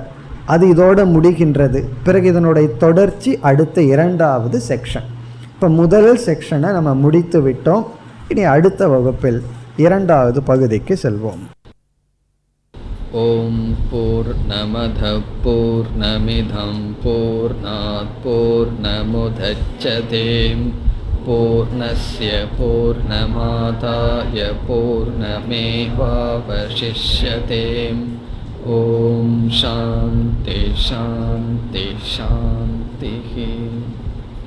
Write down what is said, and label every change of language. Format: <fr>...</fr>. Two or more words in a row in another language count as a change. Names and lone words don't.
<ta>அது இதோட முடிகின்றது. பிறகு இதனுடைய தொடர்ச்சி அடுத்த 2வது செக்ஷன். இப்போ முதல் செக்ஷனை நம்ம முடித்து விட்டோம். இனி அடுத்த வகுப்பில் 2வது பகுதிக்கு செல்வோம்.</ta> <sa>ॐ पूर्णमदः पूर्णमिदम् पूर्णात् पूर्णमुदच्यते पूर्णस्य पूर्णमादाय पूर्णमेवावशिष्यते. ॐ शान्तिः शान्तिः शान्तिः.</sa>